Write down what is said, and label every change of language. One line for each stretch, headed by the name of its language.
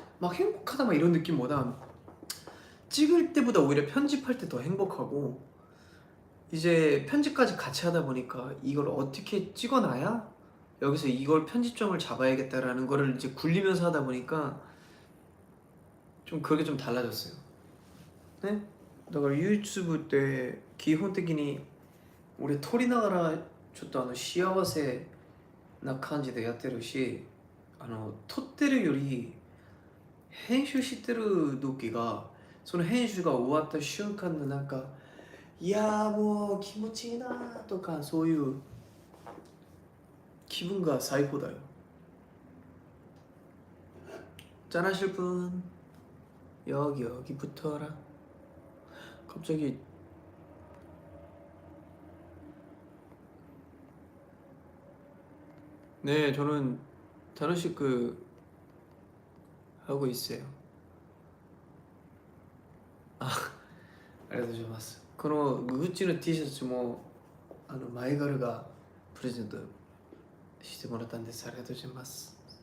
Korean: 막 행복하다 막 이런 느낌보다 찍을 때보다 오히려 편집할 때 더 행복하고 이제 편집까지 같이 하다 보니까 이걸 어떻게 찍어놔야 여기서 이걸 편집점을 잡아야겠다라는 거를 이제 굴리면서 하다 보니까 좀 그게 좀 달라졌어요. 네?
Japanese: だから
Korean: 유튜브 때
Japanese: 基本的に俺撮りながらちょっと幸せな感じでやってるし、撮ってるより編集してる時が、その編集が終わった瞬間のなんか、いやーもう気持ちいいなとか、そういう気分が最高だよ。
Korean: 짠하실 분 여기 붙어라. 갑자기 네, 저는 단어식 하고 있어요.
Japanese: 아, ありがとうございます。このグッチの T シャツもマイガルがプレゼントしてもらったんです。ありがとうございます。